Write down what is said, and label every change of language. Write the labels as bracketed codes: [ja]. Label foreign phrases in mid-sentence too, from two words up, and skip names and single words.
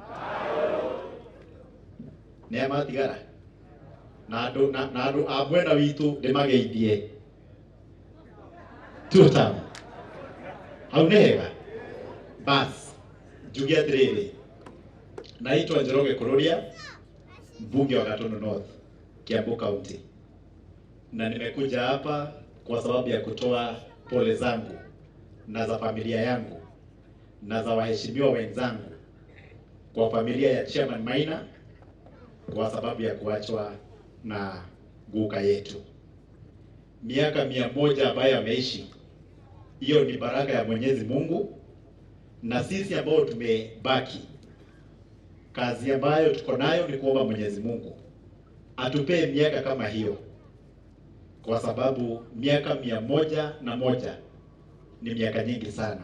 [ki] Nĩ amatigara na andu a mwena witũ ndĩmageithie tutam. Hau nĩ hega. Bas njuge atĩrĩrĩ, [sw] naitwa Njoroge Kururia, mbunge wa Gatundu North, Kiambu County. Na nimekuja hapa kwa sababu ya kutoa pole zangu na za familia yangu na za waheshimiwa wenzangu kwa familia ya Chairman Maina kwa sababu ya kuachwa na guka yetu. Miaka 100 ambayo ameishi, hiyo ni baraka ya Mwenyezi Mungu, na sisi ambao tumebaki, kazi ambayo tuko nayo ni kuomba Mwenyezi Mungu atupee miaka kama hiyo, kwa sababu miaka 101 ni miaka nyingi sana.